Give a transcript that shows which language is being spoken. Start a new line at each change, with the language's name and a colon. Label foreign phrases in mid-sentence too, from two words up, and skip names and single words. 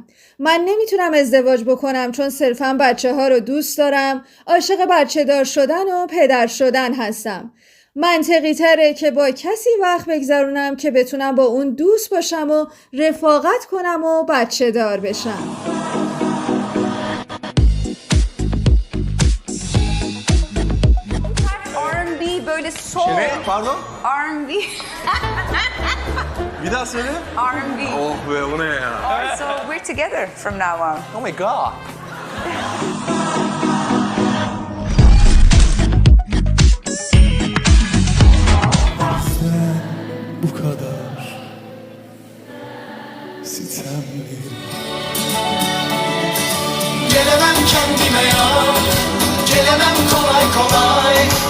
Persian: من نمیتونم ازدواج بکنم چون صرفاً بچه ها رو دوست دارم، عاشق بچه دار شدن و پدر شدن هستم. منطقی تره که با کسی وقت بگذرونم که بتونم با اون دوست باشم و رفاقت کنم و بچه دار بشم.
Turkish: R&B böyle soul. Ne? Pardon? R&B. Bir daha söyle. R&B. Oh be, bu ne ya?
English: So we're together from now on. Oh my God.
Turkish: Sen bu kadar sitemli. Gelemem kendime ya, gelemem kolay kolay.